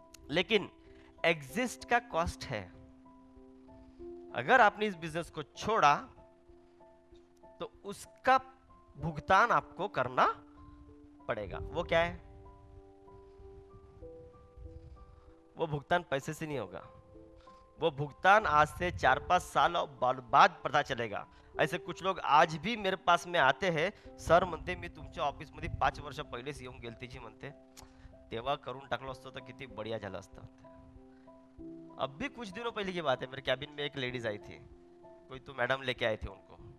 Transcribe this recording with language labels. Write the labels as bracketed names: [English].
[Hindi] लेकिन एग्जिस्ट का कॉस्ट है। अगर आपने इस बिजनेस को छोड़ा तो उसका भुगतान आपको करना पड़ेगा। वो क्या है? वो भुगतान पैसे से नहीं होगा, वो भुगतान आज से 4-5 साल बाद पता चलेगा। ऐसे कुछ लोग आज भी मेरे पास में आते हैं, [Marathi] सर म्हणते मी तुमच्या ऑफिस मध्ये 5 वर्ष पहिलेच येऊन गेलते जी म्हणते, तेव्हा करून टाकलो असतो तर किती बढ़िया झालं असतं। [Hindi] अब भी कुछ दिनों पहले की बात है, मेरे कैबिन में एक लेडीज आई थी, कोई तो मैडम लेके आए थे उनको।